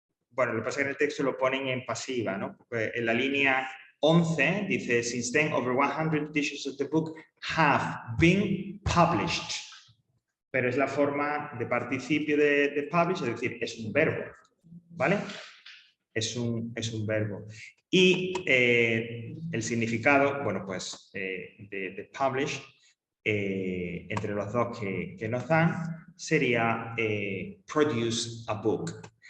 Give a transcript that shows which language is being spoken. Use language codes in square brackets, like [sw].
[es] Bueno, lo que pasa es que en el texto lo ponen en pasiva, ¿no? En la línea 11 dice, [en] since then over 100 editions of the book have been published. [es] Pero es la forma de participio de publish, es decir, es un verbo, ¿vale? Es un verbo. Y el significado, bueno, pues de publish, entre los dos que nos dan, sería [en] produce a book.